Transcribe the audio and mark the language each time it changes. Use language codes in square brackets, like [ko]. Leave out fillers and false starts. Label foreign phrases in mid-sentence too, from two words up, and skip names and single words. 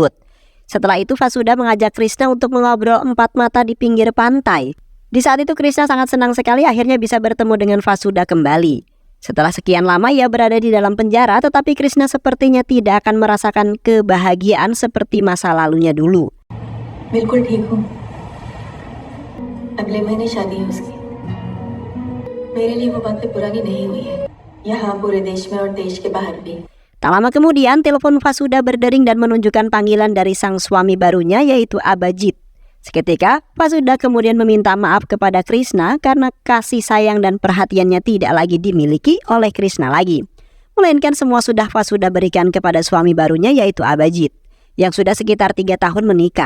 [id] Setelah itu Vasudha mengajak Krishna untuk mengobrol 4 mata di pinggir pantai. Di saat itu Krishna sangat senang sekali akhirnya bisa bertemu dengan Vasudha kembali. Setelah sekian lama ia berada di dalam penjara, tetapi Krishna sepertinya tidak akan merasakan kebahagiaan seperti masa lalunya dulu. [hi] बिल्कुल ठीक हूँ। अगले महीने शादी है उसकी। मेरे लिए वो बातें पुरानी नहीं हुई है। यहाँ पूरे देश में और देश के बाहर भी। [id] Tak lama kemudian telepon Vasudha berdering dan menunjukkan panggilan dari sang suami barunya yaitu Abhijit. Seketika Vasudha kemudian meminta maaf kepada Krishna karena kasih sayang dan perhatiannya tidak lagi dimiliki oleh Krishna lagi, melainkan semua sudah Vasudha berikan kepada suami barunya yaitu Abhijit yang sudah sekitar 3 tahun menikah.